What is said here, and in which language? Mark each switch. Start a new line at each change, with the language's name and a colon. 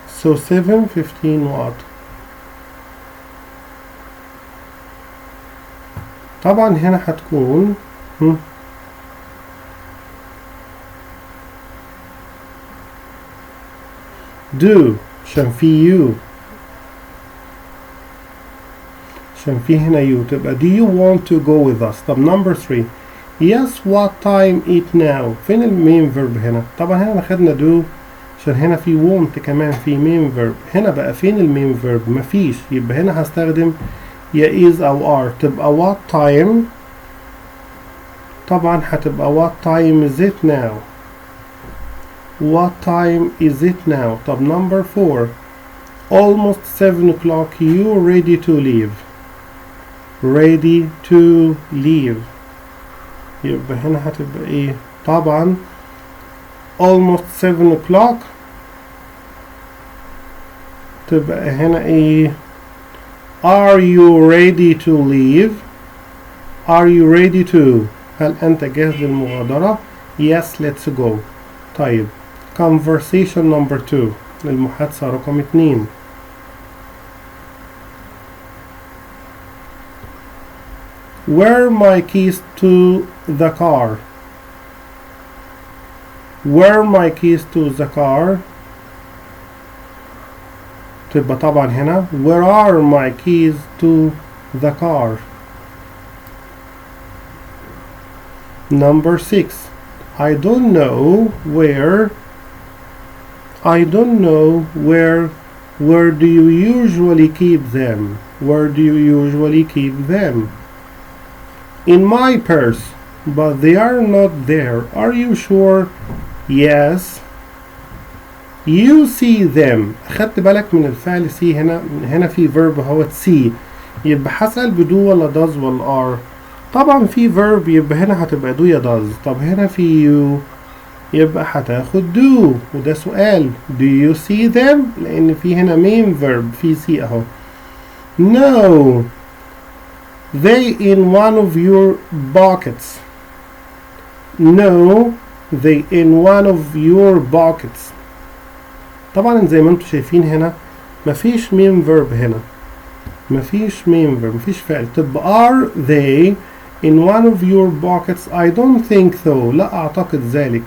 English: So 7:15 what؟
Arabic: طبعا هنا هتكون
English: do عشان في you،
Arabic: عشان في هنا
English: you تبقى do you want to go with us.
Arabic: طب number 3
English: yes what time it now،
Arabic: فين المين verb هنا؟ طبعا هنا خدنا do عشان هنا في want كمان في main verb، هنا بقى فين المين verb؟ مفيش، يبقى هنا هستخدم يا is أو are، تبقى what time، طبعا هتبقى
English: what time is it now. What time is it now؟ طب number 4 almost 7 o'clock you ready to leave. Ready to leave،
Arabic: يبقى هنا هتبقى ايه؟
English: طبعا almost 7 o'clock تبقى هنا ايه؟ are you ready to leave؟ are you ready to،
Arabic: هل أنت جاهز للمغادرة؟
English: yes let's go.
Arabic: طيب conversation number 2، المحادثة رقم 2.
English: where my keys to the car؟ where my keys to the car،
Arabic: تبقى طبعا هنا
English: where are my keys to the car. number 6 I don't know where، I don't know where do you usually keep them. where do you usually keep them؟ in my purse but they are not there. are you sure؟ yes you see them.
Arabic: أخدت بالك من الفعل see هنا في verb هو see، يبقى هسأل بدو ولا does ولا are؟ طبعا في verb يبقى هنا هتبقى do يا does. طب هنا في you يبقى هتاخد do وده سؤال
English: do you see them،
Arabic: لأن في هنا main verb في see أهو.
English: no they in one of your pockets. no they in one of your pockets.
Arabic: طبعا زي ما انتم شايفين هنا مفيش main verb هنا، مفيش main verb مفيش فعل، تبقى
English: are they in one of your pockets؟ I don't think so،
Arabic: لا أعتقد ذلك.